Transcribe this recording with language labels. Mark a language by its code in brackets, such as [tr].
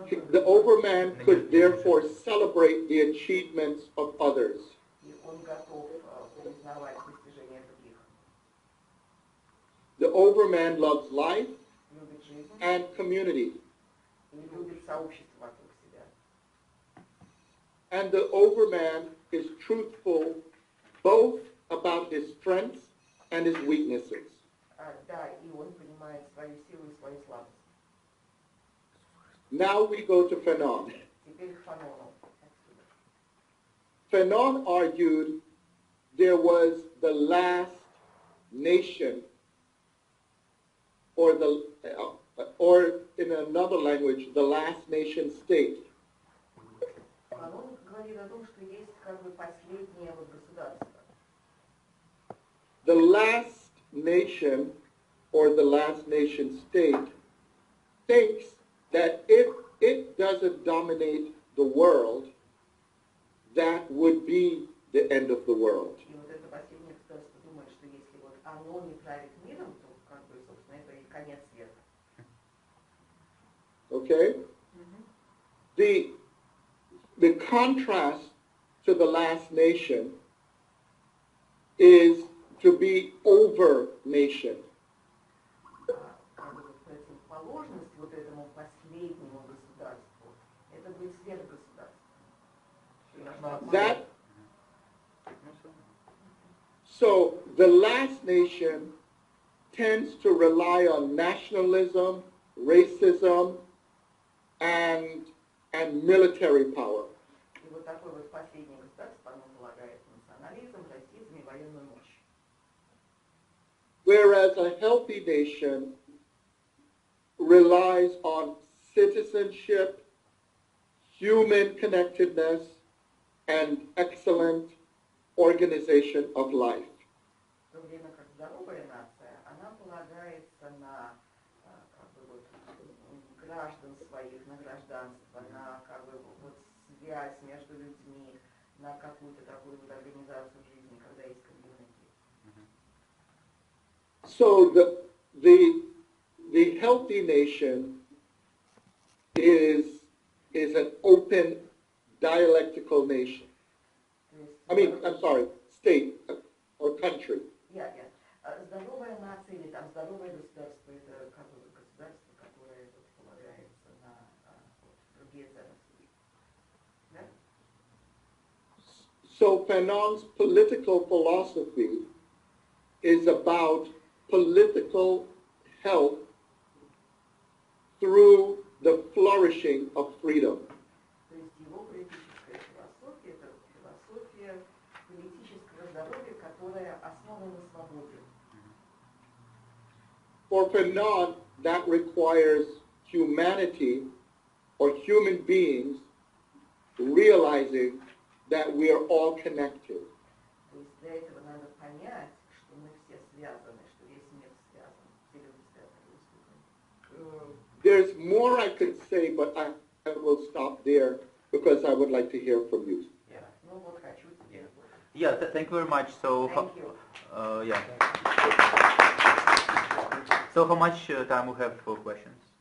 [en] The overman could therefore celebrate the achievements of others. [ru] И он готов признавать достижения других. [en] The overman loves life [ru] Любит жизнь [en] and community. [ru] и любит сообщество вокруг себя. [en] And the overman is truthful both about his strengths and his weaknesses. [ru] Да, и он понимает свою силу и свою слабость. [en] Now we go to Fanon. [ru] Теперь к Фанону. [en] Fanon argued there was the last nation, or in another language, the last nation state. [ru] Фанон говорит о том, что есть как бы последнее вот государство. [en] The last nation, or the last nation state, thinks that if it doesn't dominate the world, that would be the end of the world. [ru] И вот это последнее государство думает, что если вот оно не правит миром, то как бы, собственно, это и конец света. [en] Okay? The contrast to the last nation is to be over nation. [ru] Противоположность вот этому последнему государству, это будет сверхгосударство. [en] So the last nation tends to rely on nationalism, racism, and military power. [ru] И вот такое вот последнее государство, оно полагает национализм, расизм и военную мощь. [en] Whereas a healthy nation relies on citizenship, human connectedness, and excellent organization of life. [ru] В то время как здоровая нация, она полагается на как бы вот граждан своих, на гражданство, на как бы вот связь между людьми, на какую-то такую вот организацию жизни, когда есть комьюнити. [en] So the healthy nation is an open dialectical nation. I'm sorry, state or country. [ru] Здоровая нация или там здоровое государство, это как бы государство, которое полагается на другие ценности. Да? [en] So Fanon's political philosophy is about political health through the flourishing of freedom. [ru] То есть его политическая философия – это философия политического здоровья, которая основана на свободе. [en] For Fanon, that requires humanity or human beings realizing that we are all connected. [ru] То есть для этого надо понять, что мы все связаны, что весь мир связан, все люди связаны. [en] There's more I could say, but I will stop there because I would like to hear from you. [ru] Ну вот хочу тебе. [en] Yeah, thank you very much. So, Thank you. Yeah. So how much time we have for questions?